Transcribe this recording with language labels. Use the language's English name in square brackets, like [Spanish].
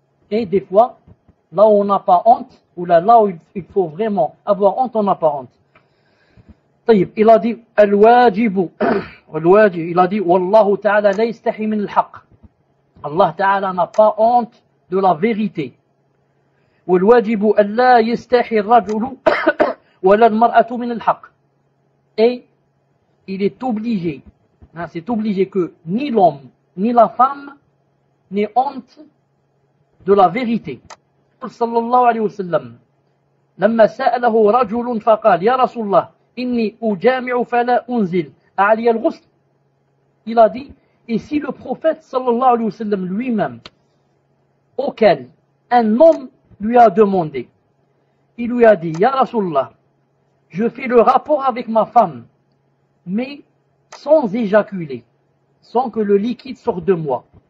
[French] Et des fois, là où on n'a pas honte, ou là où il faut vraiment avoir honte, on n'a pas honte. [Arabic] طيب, [French] il a dit [Arabic] al-wajibu, il a dit wallahu ta'ala la yastahi min al-haq. [French] Allah ta'ala n'a pas honte de la vérité. [Arabic] والواجب ألا يستحي الرجل ولا المرأة من الحق. [French] Et il est obligé, c'est obligé que ni l'homme ni la femme n'aient honte de la vérité. [Arabic] صلى الله عليه وسلم لما سأله رجل فقال يا رسول الله إني أجامع فلا أنزل أعلي الغسل. [French] Il a dit, et si le prophète sallallahu alayhi wa sallam lui-même, auquel un homme lui a demandé, il lui a dit, Ya Rasulallah, je fais le rapport avec ma femme, mais sans éjaculer, sans que le liquide sorte de moi.